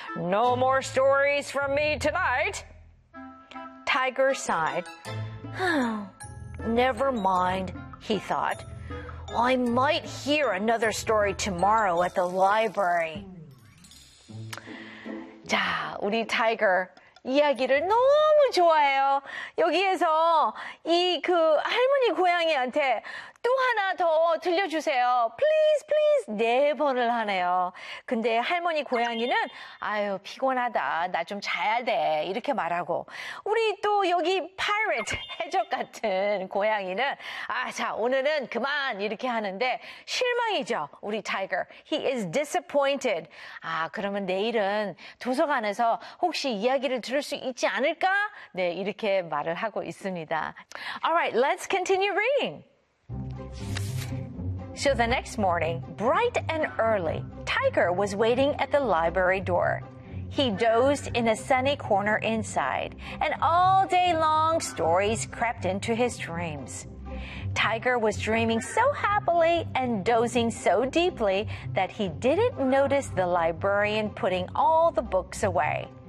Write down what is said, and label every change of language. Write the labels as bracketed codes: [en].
[en] No more stories from me tonight. Tiger sighed. Oh, never mind, he thought. I might hear another story tomorrow at the library. [ko] 자, 우리 타이거. 이야기를 너무 좋아해요. 여기에서 이 그 할머니 고양이한테 또 하나 더 들려주세요. [en] Please, please [ko] 네 번을 하네요. 근데 할머니 고양이는 아유 피곤하다. 나 좀 자야 돼. 이렇게 말하고 우리 또 여기 파이리트 해적 같은 고양이는 아, 자 오늘은 그만 이렇게 하는데 실망이죠. [en] 우리 타이거. He is disappointed. [ko] 아 그러면 내일은 도서관에서 혹시 이야기를 들을 수 있지 않을까? 네, 이렇게 말을 하고 있습니다. [en] All right, let's continue reading. So the next morning, bright and early, Tiger was waiting at the library door. He dozed in a sunny corner inside, and all day long stories crept into his dreams. Tiger was dreaming so happily and dozing so deeply that he didn't notice the librarian putting all the books away.